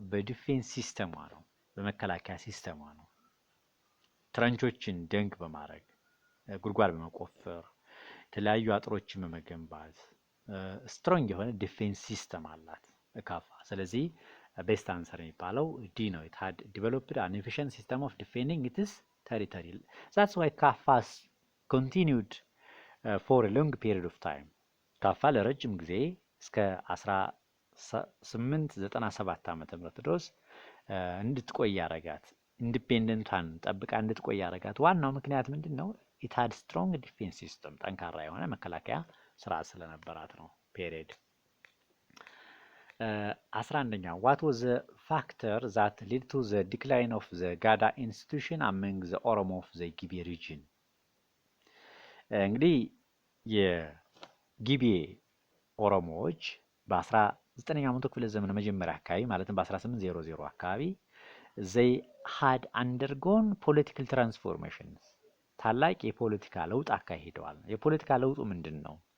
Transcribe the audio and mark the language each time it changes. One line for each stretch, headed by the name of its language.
Amharic: በዲፌንስ ሲስተሟ ነው፣ በመከላከያ ሲስተሟ ነው። ትረንቾችን ደንክ በማድረግ ጉድጓድ በመቆፈር የተለያዩ አጥሮችን በመገንባት ስትሮንግ የሆነ ዲፌንስ ሲስተም አላት ካፋ። ስለዚህ ቤስት አንሰር የሚባለው ዲ ነው።
English: it had developed an efficient system of defending its territory. That's why ካፋስ continued for a long period of time.
Amharic: ካፋ ለረጅም ጊዜ እስከ 1897 ዓመተ ምህረት ድረስ እንድትቆይ ያረጋት፣ ኢንዲፔንደንቷን ጠብቃ እንድትቆይ ያረጋት ዋናው ምክንያት ምንድነው?
English: it had strong defense system
Amharic: ጠንካራ የሆነ መከላከያ ስርዓት ስለነበራት ነው። ፔሪድ 11ኛ
English: what was the factor that led to the decline of the Gada institution among the Oromo of the ጊቤ region?
Amharic: እንግዲህ የጊቤ ኦሮሞዎች በ19ኛው መቶ ክፍለ ዘመን መጀመሪያ አካባቢ ማለትም በ1800 አካባቢ
English: they had undergone political transformations
Amharic: ታላቅ የፖለቲካ ለውጥ አካሂደዋል። የፖለቲካ ለውጡ ምንድነው?